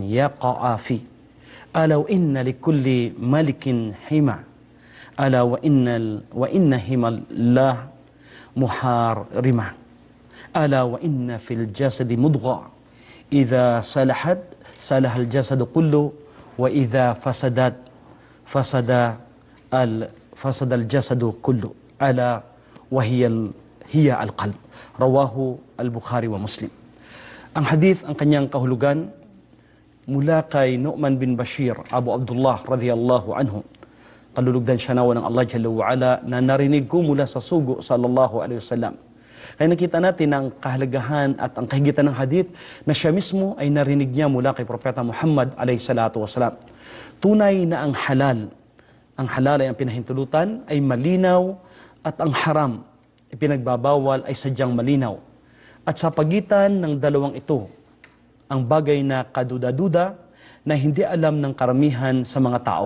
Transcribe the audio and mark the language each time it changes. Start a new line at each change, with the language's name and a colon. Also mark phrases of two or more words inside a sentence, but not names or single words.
Arabic: يقع فيه ألا وإن لكل ملك حمى ألا وإن حمى الله محارمة ألا وإن في الجسد مضغة إذا صلحت صلح الجسد كله وإذا فسدت فسد الجسد كله ألا وهي القلب. رواه البخاري ومسلم.
Filipino: Ang hadith, ang kanyang kahulugan mula kay Nu'man bin Bashir, Abu Abdullah
Arabic: رضي الله عنه.
Filipino: Kalulugdan siya nawa ng Allah
Arabic: جل وعلا
Filipino: na narinig ko mula sa sugo
Arabic: صلى الله عليه وسلم.
Filipino: Kaya nakita natin ang kahalagahan at ang kahigitan ng hadith na siya mismo ay narinig niya mula kay Propeta Muhammad
Arabic: عليه الصلاة والسلام.
Filipino: Tunay na ang halal ay ang pinahintulutan ay malinaw at ang haram ipinagbabawal ay sadyang malinaw. At sa pagitan ng dalawang ito, ang bagay na kaduda-duda na hindi alam ng karamihan sa mga tao.